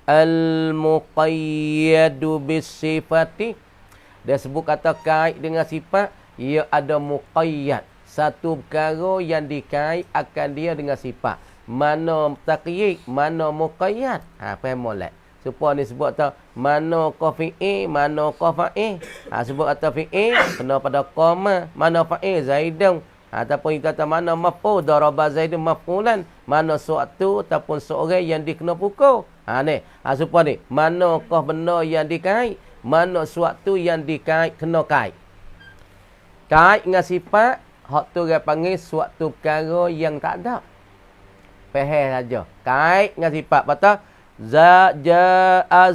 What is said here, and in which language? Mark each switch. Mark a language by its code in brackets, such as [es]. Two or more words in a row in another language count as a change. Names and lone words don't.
[ar] المقيد بصفة. [ms] Dia sebut kata kait dengan sifat, ia ada muqayyad. Satu perkara yang dikait akan dia dengan sifat. Mana taqyid, mana muqayyad. Faham molek? Supaya ni sebut tak mana ka fi'il, mana ka fa'il. Sebut kata fi'il kena pada qama, mana fa'il zaidun. Ataupun kita kata mana maf'ul, [ar] ضرب زيد مفعولا, [ms] mana suatu ataupun seorang yang dikena pukul. Ni. Supaya ni mana ka benda yang dikait, mana suatu yang dikait kena kait. Kait dengan sifat, hak tu orang panggil suatu perkara yang tak ada. Faham saja. Kait dengan sifat. Betul?